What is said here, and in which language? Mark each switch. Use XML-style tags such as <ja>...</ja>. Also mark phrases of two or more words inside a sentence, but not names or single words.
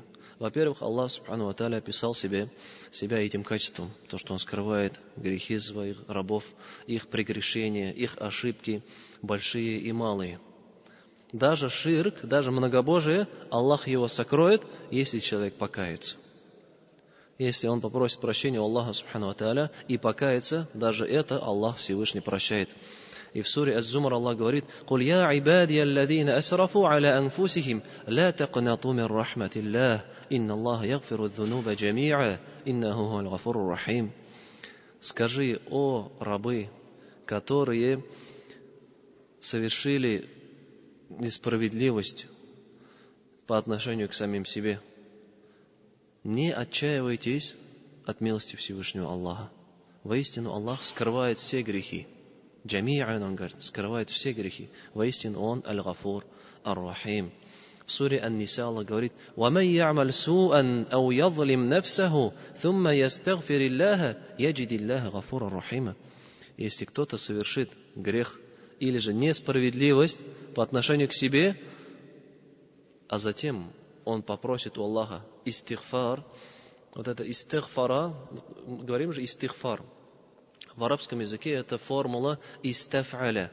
<ru>Во-первых, Аллах</ru> <ar>سبحانه وتعالى</ar> <ru>описал себя этим качеством, то, что Он скрывает грехи своих рабов, их прегрешения, их ошибки, большие и малые. Даже ширк, даже многобожие, Аллах его сокроет, если человек покается. Если он попросит прощения у Аллаха</ru> <ar>سبحانه وتعالى</ar> <ru>и покается, даже это Аллах Всевышний прощает. И в суре Аз-Зумар Аллах говорит:</ru> <ar>قل يا عبادي الذين أسرفوا على أنفسهم لا تقنطوا من رحمة الله إن الله يغفر الذنوب جميعا إنه هو الغفور الرحيم».</ar> <ru>Скажи, о рабы, которые совершили несправедливость по отношению к самим себе, не отчаивайтесь от милости Всевышнего Аллаха. Воистину Аллах скрывает все грехи. Джами'ан, он говорит, скрывает все грехи. Воистину Он</ru> <ar>الغفور الرحيم.</ar> <ru>В суре Ан-Ниса Аллах говорит:</ru> <ar>ومن يعمل سوءا أو يظلم نفسه ثم يستغفر الله يجد الله غفورا رحيما».</ar> <ru>Если кто-то совершит грех или же несправедливость по отношению к себе, а затем он попросит у Аллаха истигфар. Вот это истигфара, говорим же истигфар. В арабском языке это формула истаф'аля.</ru>